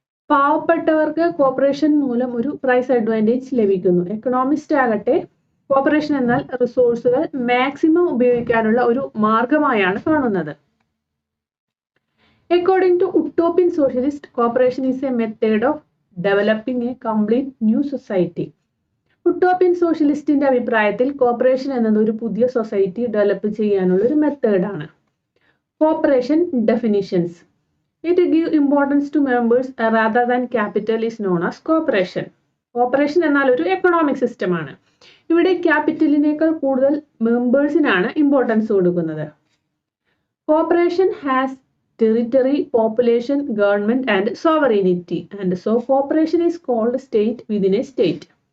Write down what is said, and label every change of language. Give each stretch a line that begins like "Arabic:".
Malayalam: പാവപ്പെട്ടവർക്ക് കോപ്പറേഷൻ മൂലം ഒരു പ്രൈസ് അഡ്വാൻറ്റേജ് ലഭിക്കുന്നു. എക്കണോമിസ്റ്റ് ആകട്ടെ കോപ്പറേഷൻ എന്നാൽ റിസോഴ്സുകൾ മാക്സിമം ഉപയോഗിക്കാനുള്ള ഒരു മാർഗമായാണ് കാണുന്നത്.
English: According to utopian socialist, cooperation is a method of developing a complete new society.
Malayalam: Utopian സോഷ്യലിസ്റ്റിന്റെ അഭിപ്രായത്തിൽ കോപ്പറേഷൻ എന്നത് ഒരു പുതിയ സൊസൈറ്റി ഡെവലപ്പ് ചെയ്യാനുള്ള ഒരു മെത്തേഡാണ്. Corporation definitions.
English: It give importance to members rather than capital is known as cooperation.
Malayalam: Corporation എന്നാൽ ഒരു economic സിസ്റ്റമാണ്. ഇവിടെ ക്യാപിറ്റലിനേക്കാൾ കൂടുതൽ മെമ്പേഴ്സിനാണ് ഇമ്പോർട്ടൻസ് കൊടുക്കുന്നത്.
English: Corporation has territory, population, government and sovereignty and so corporation is called state within a state.